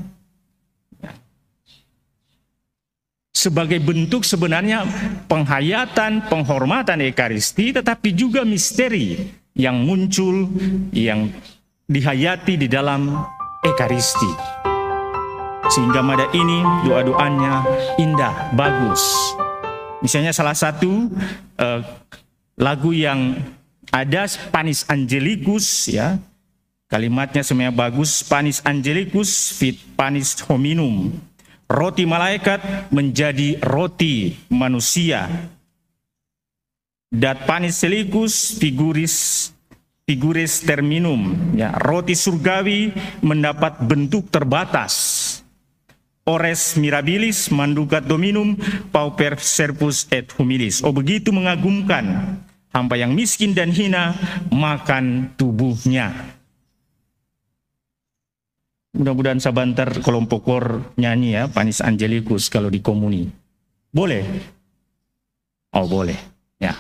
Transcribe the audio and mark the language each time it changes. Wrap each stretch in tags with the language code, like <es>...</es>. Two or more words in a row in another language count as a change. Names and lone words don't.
<id>Sebagai bentuk sebenarnya penghayatan, penghormatan Ekaristi, tetapi juga misteri yang muncul, yang dihayati di dalam Ekaristi. Sehingga pada ini doa-doanya indah, bagus. Misalnya salah satu lagu yang ada Panis Angelicus, ya, kalimatnya semuanya bagus.</id> <la>Panis Angelicus fit panis hominum.</la> <id>Roti malaikat menjadi roti manusia.</id> <la>Dat panis celicus figuris terminum.</la> <id>Ya, roti surgawi mendapat bentuk terbatas.</id> <la>Ores mirabilis manducat dominum pauper servus et humilis.</la> <id>Oh, begitu mengagumkan hamba yang miskin dan hina makan tubuhnya. Mudah-mudahan sabantar kelompok kor nyanyi ya Panis Angelicus kalau di komuni. Boleh? Oh, boleh. Ya.</id>